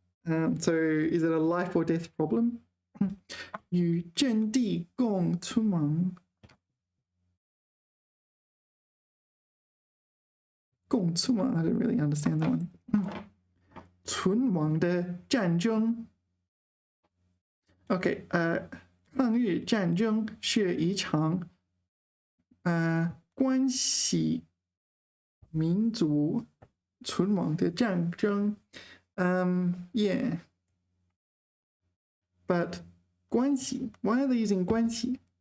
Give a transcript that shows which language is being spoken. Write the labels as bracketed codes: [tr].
[en] So is it a life or death problem? [zh] 与阵地共存亡. [en] 共存亡, I don't really understand that one. [zh] 存亡的战争. Okay, 抗日战争是一场关系民族存亡的战争. Yeah. But 关系. [en] Why are they using 关系?